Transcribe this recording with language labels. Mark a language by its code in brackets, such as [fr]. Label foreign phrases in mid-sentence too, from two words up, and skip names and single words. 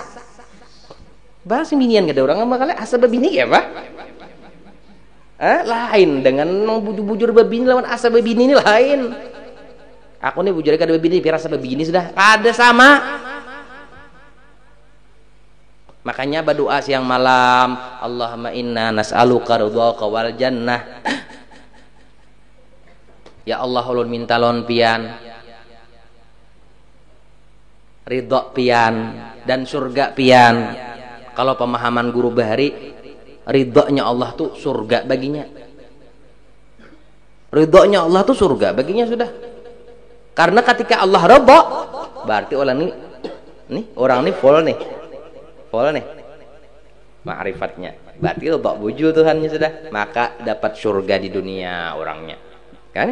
[bjn] Bahas binian gak ada orang bakal asa babini ya, Pak? Lain dengan bujur babini lawan asa babini ini lain. Aku nih bujur kada babini, biar asa babini sudah ada sama. Makanya berdoa siang malam, [ar] اللهم إنا نسألك رضاك والجنة. Ya Allah [bjn] ulun minta lon pian ridho pian dan surga pian. Kalau pemahaman guru bahari, ridhonya Allah tuh surga baginya. Ridhonya Allah tuh surga baginya sudah. Karena ketika Allah ridho, berarti orang ini full nih ma'rifatnya, berarti lo bak bujul Tuhannya sudah, maka dapat surga di dunia orangnya kan.